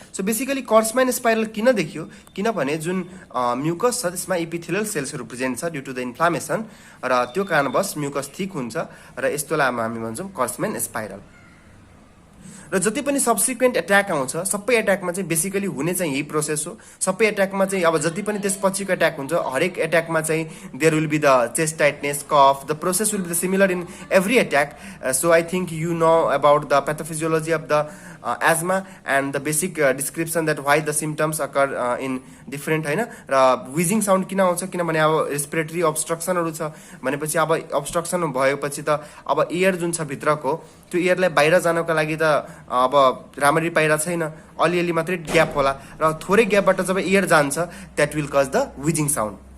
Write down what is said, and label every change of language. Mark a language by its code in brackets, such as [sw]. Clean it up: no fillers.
[ne] So basically कर्सम्यान spiral किन देखियो, किनभने जुन म्युकस छ त्यसमा इपिथेलियल सेल्सहरू प्रेजेन्ट छ [en] due to the inflammation [ne] र त्यो कारणवश म्युकस थिक हुन्छ र यस्तोलाई हामी भन्छौँ कर्सम्यान स्पाइरल। र जति पनि सब्सिक्वेन्ट एट्याक आउँछ सबै एट्याकमा चाहिँ बेसिकली हुने चाहिँ यही प्रोसेस हो। सबै एट्याकमा चाहिँ अब जति पनि त्यसपछिको एट्याक हुन्छ हरेक एट्याकमा चाहिँ [en] There will be the chest tightness, cough, the process will be the similar in every attack. So I think you know about the pathophysiology of the asthma and the basic description that why the symptoms occur in different हैन। [ne] र विजिङ sound किन आउँछ, किनभने अब respiratory अब्स्ट्रक्सनहरू छ भनेपछि अब obstruction भएपछि त अब एयर जुन छ भित्रको त्यो एयरलाई बाहिर जानको लागि त अब राम्ररी पाइरा छैन, अलिअलि मात्रै ग्याप होला र थोरै ग्यापबाट जब एयर जान्छ [en] That will cause the wheezing sound.